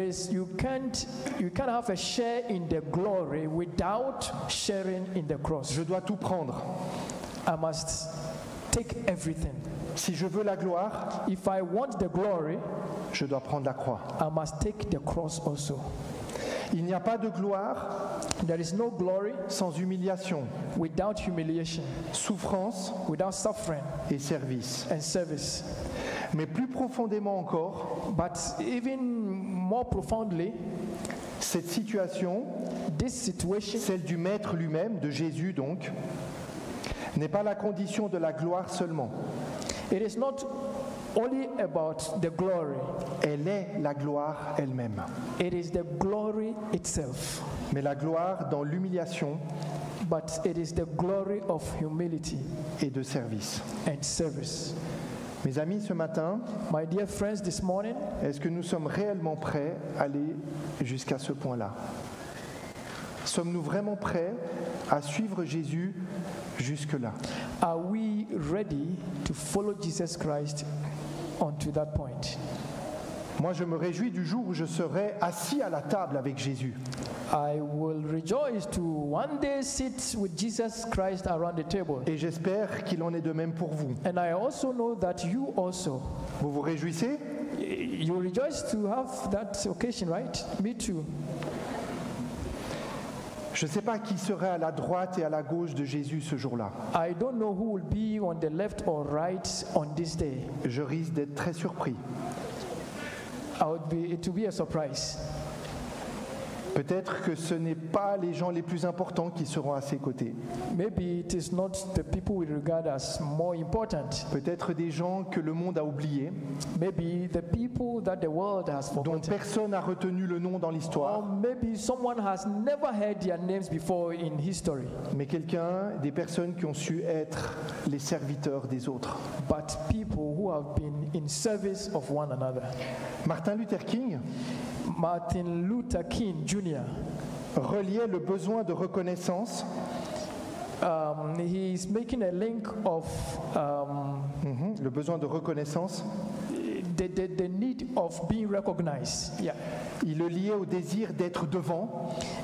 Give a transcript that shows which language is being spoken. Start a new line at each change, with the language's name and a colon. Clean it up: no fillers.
English: you can't have a share in the glory without sharing in the cross.
French: Je dois tout prendre.
English: I must take everything.
French: Si je veux la gloire,
English: If I want the glory,
French: je dois prendre la croix.
English: I must take the cross also.
French: Il n'y a pas de gloire
English: There is no glory
French: sans humiliation,
English: without humiliation,
French: souffrance
English: without suffering
French: et service.
English: and service.
French: Mais plus profondément encore,
English: But even more profoundly,
French: cette situation,
English: this situation,
French: celle du Maître lui-même, de Jésus donc, n'est pas la condition de la gloire seulement.
English: it is not only about the glory,
French: Elle est la gloire elle-même.
English: it is the glory itself,
French: Mais la gloire dans l'humiliation
English: but it is the glory of humility
French: et de service.
English: and service.
French: Mes amis, ce matin,
English: My dear friends, this morning,
French: est-ce que nous sommes réellement prêts à aller jusqu'à ce point-là? Sommes-nous vraiment prêts à suivre Jésus jusque-là?
English: Are we ready to follow Jesus Christ onto that point?
French: Moi, je me réjouis du jour où je serai assis à la table avec Jésus.
English: I will rejoice to one day sit with Jesus Christ around the table.
French: Et j'espère qu'il en est de même pour vous.
English: And I also know that you also.
French: Vous vous réjouissez?
English: You rejoice to have that occasion, right? Me too.
French: Je ne sais pas qui serait à la droite et à la gauche de Jésus ce jour-là.
English: I don't know who will be on the left or right on this day.
French: Je risque d'être très surpris.
English: It will be a surprise.
French: Peut-être que ce n'est pas les gens les plus importants qui seront à ses côtés.
English: Maybe it is not the people we regard as more important.
French: Peut-être des gens que le monde a oubliés,
English: Maybe the people that the world has
French: dont
English: forgotten.
French: personne n'a retenu le nom dans
English: Or
French: l'histoire,
English: maybe someone has never heard their names before in history.
French: mais des personnes qui ont su être les serviteurs des autres.
English: But people who have been in service of one another.
French: Martin Luther King
English: Martin Luther King Jr.
French: reliait le besoin de reconnaissance
English: He is making a link of
French: le besoin de reconnaissance.
English: the need of being recognized. Yeah.
French: Il le liait au désir d'être devant,